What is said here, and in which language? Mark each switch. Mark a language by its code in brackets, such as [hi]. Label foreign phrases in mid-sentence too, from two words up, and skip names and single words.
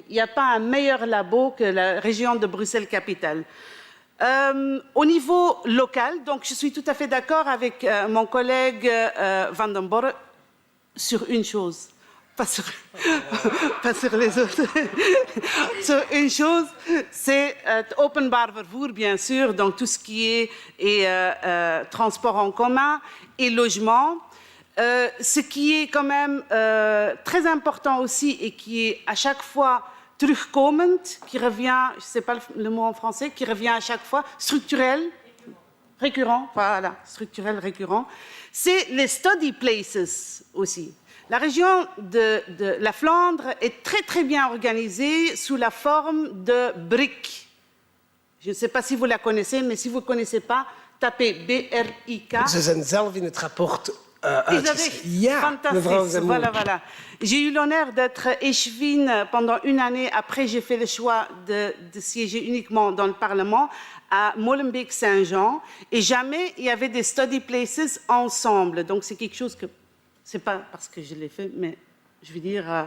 [fr] Il n'y a pas un meilleur labo que la région de Bruxelles-Capitale. Au niveau local, donc je suis tout à fait d'accord avec mon collègue Van den Boer sur une chose. Pas sur les autres. Sur une chose, c'est [nl] openbaar vervoer, [fr] bien sûr, donc tout ce qui est transport en commun et logement. Ce qui est quand même très important aussi et qui est à chaque fois terugkomend, qui revient, je ne sais pas le mot en français, qui revient à chaque fois, structurel, récurrent, voilà, structurel, récurrent, c'est les [en] study places [fr] aussi. La région de la Flandre est très très bien organisée sous la forme de BRIC. Je ne sais pas si vous la connaissez, maar si vous ne connaissez pas, tapez BRIK. [nl] Ze zijn zelf in het rapport Is dat uitgeschreven. echt Ja, mevrouw fantastisch? [fr] Zamour. Voilà, voilà. J'ai eu l'honneur d'être échevine pendant une année. Après, j'ai fait le choix de siéger uniquement dans le Parlement à Molenbeek-Saint-Jean. Et jamais il y avait des [en] study places [fr] ensemble. Donc, c'est quelque chose que... C'est pas parce que je l'ai fait, mais je veux dire...